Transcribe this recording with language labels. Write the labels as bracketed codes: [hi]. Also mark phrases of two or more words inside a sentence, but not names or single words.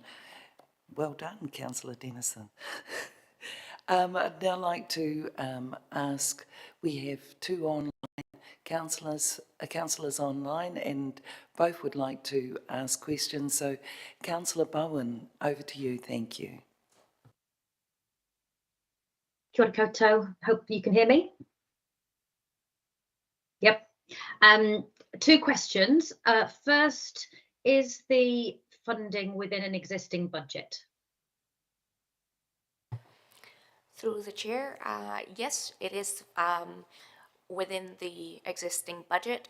[en] Well done, Councillor Dennison. I'd now like to ask, we have two online councillors online, and both would like to ask questions. So, Councillor Bowen, over to you. Thank you. [mi] Kia ora koutou. [en] Hope you can hear me. Yep. Two questions. First, is the funding within an existing budget? Through the chair, yes, it is within the existing budget.